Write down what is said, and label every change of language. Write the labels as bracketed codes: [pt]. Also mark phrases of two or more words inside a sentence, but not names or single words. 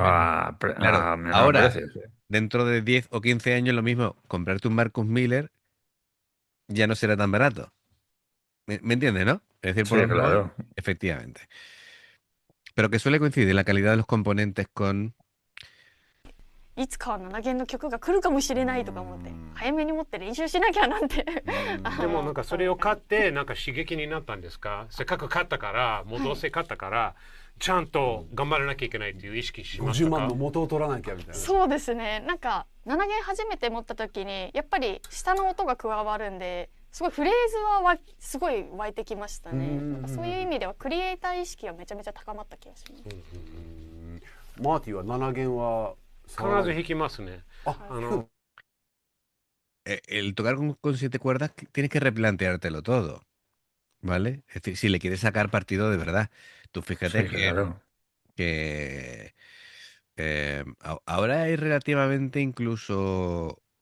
[es] menos. Claro, a menor ahora, precio, sí. dentro de 10 o 15 años, lo mismo, comprarte un Marcus Miller ya no será tan barato. ¿Me entiendes, no? Es decir, por Sí, lo que voy, claro. efectivamente. Pero que suele coincidir la calidad de los componentes con... [ja] いつかは7弦の曲が来るかもしれないとか思って、早めに持って練習しなきゃなんて。でもなんかそれを買ってなんか刺激になったんですか？せっかく買ったからもうどうせ買ったからちゃんと頑張らなきゃいけないっていう意識しまし 50 たか？万の元を取らなきゃみたいな。そうですね、なんか7弦初めて持った時にやっぱり下の音が加わるんで、すごいフレーズすごい湧いてきましたね。なんかそういう意味ではクリエイター意識がめちゃめちゃ高まった気がします。マーティは7弦は必ず弾きますね。あ、あの [es] El tocar con 7 cuerdas tienes que replanteártelo todo, ¿vale? Es decir, si le quieres sacar partido de verdad. Tú fíjate Sí, claro. que ahora hay relativamente incluso...